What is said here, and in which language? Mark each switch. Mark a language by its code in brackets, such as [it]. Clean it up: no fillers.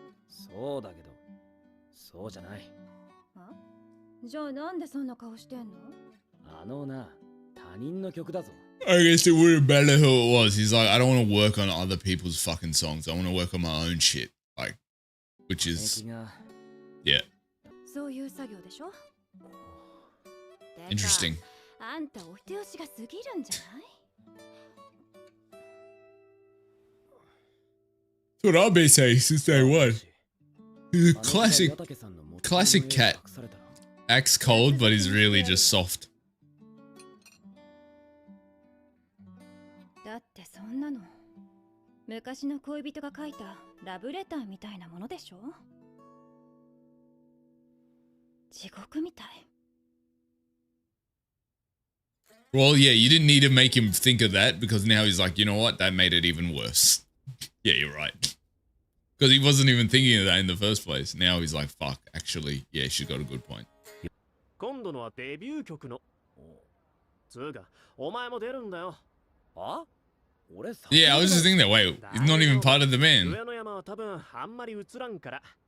[ja] そうだけど、そうじゃない。じゃあなんでそんな顔してんの？あのな、他人の曲だぞ。 [en] I guess it wouldn't matter who it was. He's like, I don't want to work on other people's fucking songs. I want to work on my own shit. Like, which is, yeah. [ja] そういう作業でしょ？ [en] Interesting. [ja] あんたお手押しが過ぎるんじゃない？ [en] That's what I've been saying since day one. He's a classic cat. Acts cold, but he's really just soft. [ja] だってそんなの昔の恋人が書いたラブレターみたいなものでしょ？地獄みたい。 [en] Well, yeah, you didn't need to make him think of that because now he's like, you know what? That made it even worse. Yeah, you're right. Because he wasn't even thinking of that in the first place. Now he's like, fuck, actually, yeah, she's got a good point. [ja] 今度のはデビュー曲の。つうか、お前も出るんだよ。あ？ [en] Yeah, I was just thinking that. Wait, he's not even part of the band. [ja] 上の山は多分あんまり映らんから。